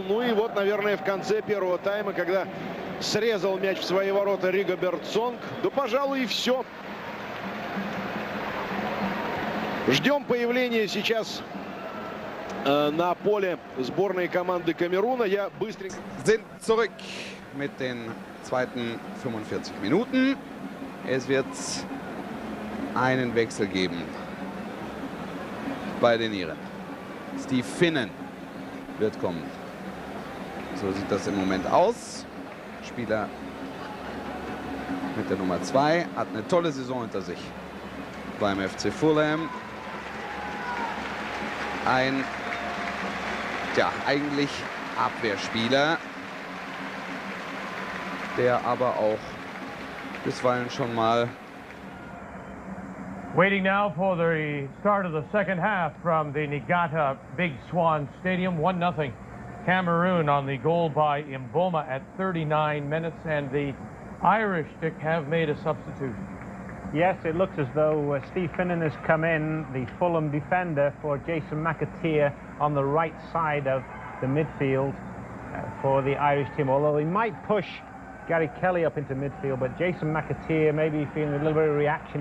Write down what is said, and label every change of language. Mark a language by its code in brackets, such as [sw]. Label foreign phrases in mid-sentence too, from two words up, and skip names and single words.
[ru] Ну и вот, наверное, в конце первого тайма, когда срезал мяч в свои ворота Ригоберт Сонг, да, пожалуй, и все. Ждем появления сейчас на поле сборной команды Камеруна. Я быстренько... [de] Sind zurück mit den zweiten 45 Minuten. Es wird einen Wechsel geben bei den Iren. Steve Finnan wird kommen. So sieht das im Moment aus. Spieler mit der Nummer 2 hat eine tolle Saison hinter sich beim FC Fulham. Ein, ja, eigentlich Abwehrspieler, der aber auch bisweilen schon mal... [en] Waiting now for the start of the second half from the Niigata Big Swan Stadium. 1-0 Cameroon on the goal by Mboma at 39 minutes, and the Irish, Dick, have made a substitution. Yes, it looks as though Steve Finnan has come in, the Fulham defender, for Jason McAteer on the right side of the midfield for the Irish team, although he might push Gary Kelly up into midfield, but Jason McAteer maybe feeling a little bit of reaction.